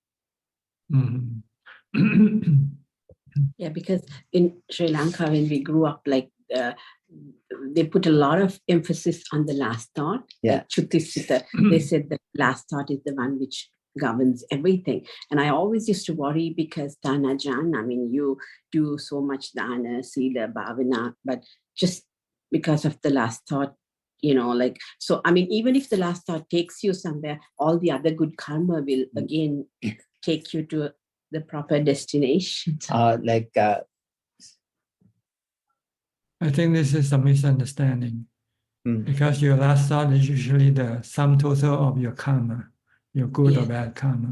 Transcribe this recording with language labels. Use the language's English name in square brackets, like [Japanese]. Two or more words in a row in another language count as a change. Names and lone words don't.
[English] Yeah, because in Sri Lanka, when we grew up, like they put a lot of emphasis on the last thought. Yeah. Like Chutisita, they said the last thought is the one which governs everything. And I always used to worry because Ajaan, I mean, you do so much [Pali] dana, sila, bhavana, [English] but just because of the last thought, like, so, I mean, even if the last thought takes you somewhere, all the other good karma will again take you to the proper destination. I think this is a misunderstanding because your last thought is usually the sum total of your karma, your good or bad karma.